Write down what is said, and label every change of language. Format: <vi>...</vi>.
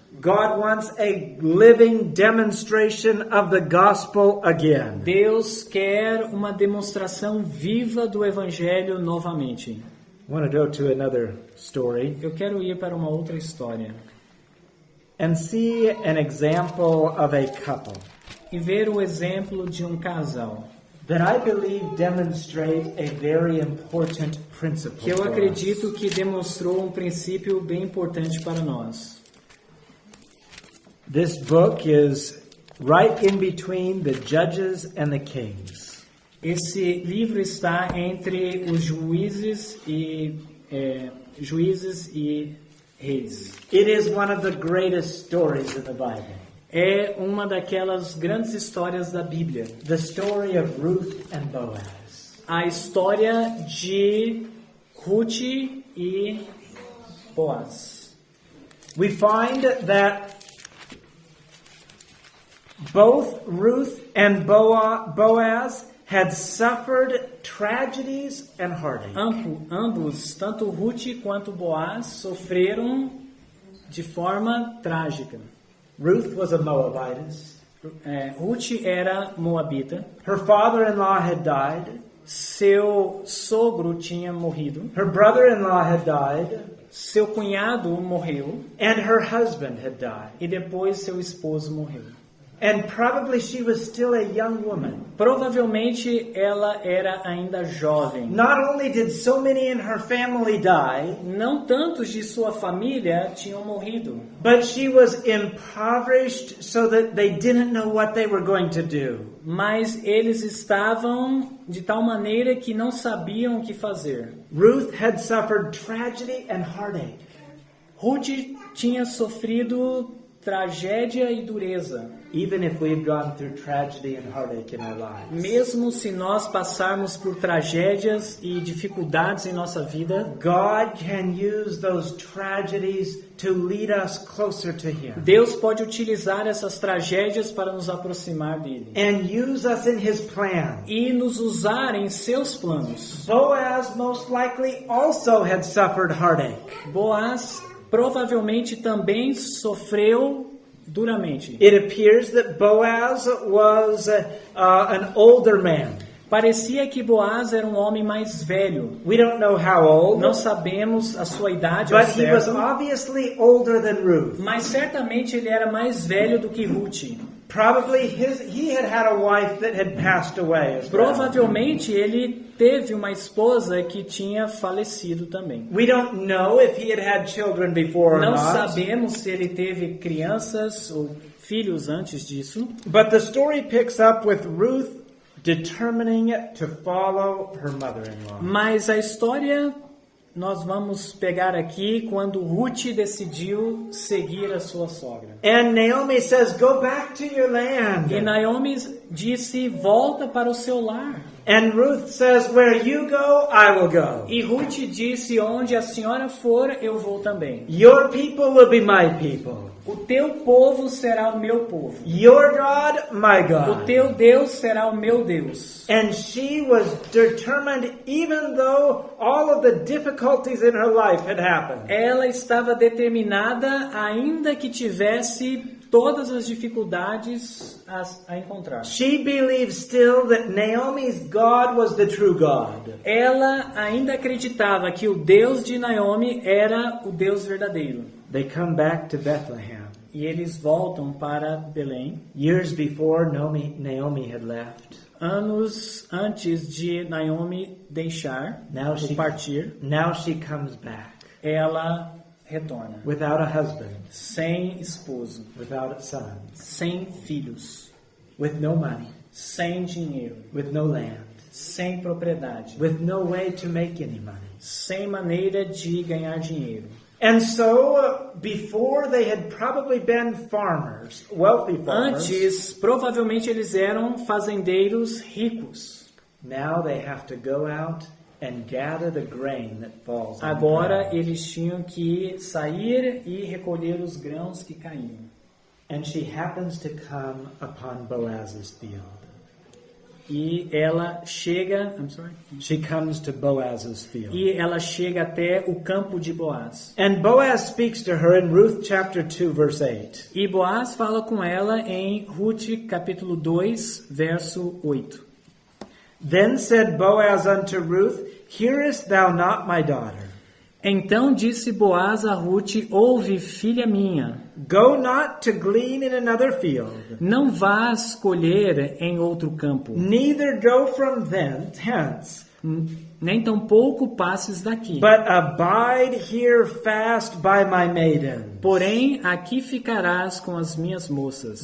<en>God wants a living demonstration of the gospel again.</en> <pt>Deus quer uma demonstração viva do Evangelho novamente.</pt> <en>I want to go to another story</en> <pt>Eu quero ir para uma outra história.</pt> <en>and see an example of a couple</en> <pt>E ver o exemplo de um casal.</pt> <en>that I believe demonstrate a very important principle.</en> <pt>Que eu</pt> <en>for us.</en> <pt>acredito que demonstrou um princípio bem importante para nós.</pt> <en>This book is right in between the Judges and the Kings.</en> <pt>Esse livro está entre os juízes e reis.</pt> <en>It is one of the greatest stories in the Bible.</en> <pt>É uma daquelas grandes histórias da Bíblia.</pt> <en>The story of Ruth and Boaz.</en> <pt>A história de Ruth e Boaz.</pt> <en>We find that both Ruth and Boaz had suffered tragedies and heartache.</en> <pt>Ambos, tanto Ruth quanto Boaz, sofreram de forma trágica.</pt> <en>Ruth was a Moabitess.</en> <pt>Ruth era moabita.</pt> <en>Her father-in-law had died.</en> <pt>Seu sogro tinha morrido.</pt> <en>Her brother-in-law had died.</en> <pt>Seu cunhado morreu.</pt> <en>And her husband had died.</en> <pt>E depois seu esposo morreu.</pt> <en>And probably she was still a young woman.</en> <pt>Provavelmente ela era ainda jovem.</pt> <en>Not only did so many in her family die,</en> <pt>Não tantos de sua família tinham morrido,</pt> <en>but she was impoverished so that they didn't know what they were going to do.</en> <pt>mas eles estavam de tal maneira que não sabiam o que fazer.</pt> <en>Ruth had suffered tragedy and heartache.</en> <pt>Ruth tinha sofrido tragédia e dureza.</pt> <en>Even if we've gone through tragedy and heartache in our lives.</en> <pt>Mesmo se nós passarmos por tragédias e dificuldades em nossa vida,</pt> <en>God can use those tragedies to lead us closer to Him.</en> <pt>Deus pode utilizar essas tragédias para nos aproximar dele</pt> <en>And use us in His plan.</en> <pt>e nos usar em seus planos.</pt> <en>Boaz most likely also had suffered heartache.</en> <pt>Boaz provavelmente também sofreu duramente.</pt> <en>It appears that Boaz was an older man.</en> <pt>Parecia que Boaz era um homem mais velho.</pt> <en>We don't know how old,</en> <pt>Não sabemos a sua idade ao</pt> <en>but he was</en> <pt>certo,</pt> <en>obviously older than Ruth.</en> <pt>mas certamente ele era mais velho do que Ruth.</pt> <en>Probably he had a wife that had passed away as well.</en> <pt>Provavelmente ele teve uma esposa que tinha falecido também.</pt> <en>We don't know if he had children before or</en> <pt>Não</pt> <en>not.</en> <pt>sabemos se ele teve crianças ou filhos antes disso,</pt> <en>But the story picks up with Ruth determining to follow her mother-in-law.</en> <pt>mas a história nós vamos pegar aqui quando Ruth decidiu seguir a sua sogra.</pt> <en>And Naomi says, "Go back to your land."</en> <pt>E Naomi disse, volta para o seu lar.</pt> <en>And Ruth says, "Where you go, I will go.</en> <pt>E Ruth disse, onde a senhora for, eu vou também.</pt> <en>Your people will be my people.</en> <pt>O teu povo será o meu povo.</pt> <en>Your God, my</en> <pt>O</pt> <en>God."</en> <pt>teu Deus será o meu Deus.</pt> <en>And she was determined, even though all of the difficulties in her life had happened.</en> <pt>Ela estava determinada, ainda que tivesse todas as dificuldades a encontrar.</pt> <en>She believed still that Naomi's God was the true God.</en> <pt>Ela ainda acreditava que o Deus de Naomi era o Deus verdadeiro.</pt> <en>They come back to Bethlehem.</en> <pt>E eles voltam para Belém.</pt> <en>Years before Naomi had left.</en> <pt>Anos antes de Naomi deixar, ou partir,</pt> <en>now she comes back</en> <pt>ela retorna.</pt> <en>without a husband,</en> <pt>Sem esposo,</pt> <en>without sons,</en> <pt>sem filhos,</pt> <en>with no money,</en> <pt>sem dinheiro,</pt> <en>with no land,</en> <pt>sem propriedade,</pt> <en>with no way to make any money.</en> <pt>sem maneira de ganhar dinheiro.</pt> <en>And so, before they had probably been farmers, wealthy farmers.</en> <pt>Antes, provavelmente eles eram fazendeiros ricos.</pt> <en>Now they have to go out and gather the grain that falls on the</en> <pt>Agora</pt> <en>ground.</en> <pt>eles tinham que sair e recolher os grãos que caíam.</pt> <en>And she happens to come upon Boaz's field.</en> <pt>E ela chega,</pt> <en>She comes to Boaz's field.</en> <pt>e ela chega até o campo de Boaz.</pt> <en>And Boaz speaks to her in Ruth chapter 2 verse 8.</en> <pt>E Boaz fala com ela em Ruth capítulo 2, verso 8.</pt> <en>Then said Boaz unto Ruth, Hearest thou not my daughter?</en> <pt>Então disse Boaz a Ruth, ouve, filha minha,</pt> <en>Go not to glean in another field,</en> <pt>não vás colher em outro campo,</pt> <en>neither go from hence,</en> <pt>nem tampouco passes daqui.</pt> <en>but abide here fast by my maiden.</en> <pt>Porém, aqui ficarás com as minhas moças.</pt>